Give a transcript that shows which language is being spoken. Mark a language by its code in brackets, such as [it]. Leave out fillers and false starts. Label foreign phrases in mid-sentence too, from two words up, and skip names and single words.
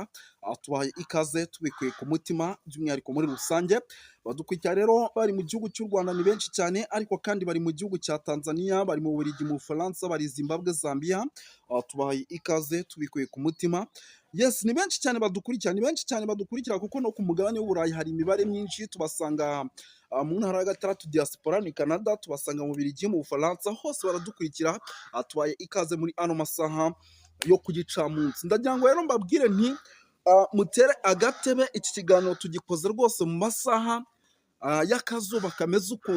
[rw] Tubahaye ikaze tubikuye ku mutima by'umwihariko muri rusange. Badukurikira rero bari mu gihugu cy'u Rwanda ni benshi cyane, ariko kandi bari mu gihugu cya Tanzania, bari mu Bubiligi, mu Bufaransa, bari Zimbabwe, Zambia. Tubahaye ikaze tubikuye ku mutima. Yes, ni benshi cyane badukurikira, ni benshi cyane badukurikira kuko no ku mugabane w'Uburayi hari imibare myinshi. Tubasanga mu ntara ya gatandatu diaspora ni Canada, tubasanga mu Bubiligi, mu Bufaransa, hose baradukurikira. Tubaye ikaze muri ano masaha yo ku gicamunsi. Ndagira ngo rero mbabwire nti mutere agatebe, iki kiganiro tugikoze rwose mu masaha y'akazuba kameze ukuntu.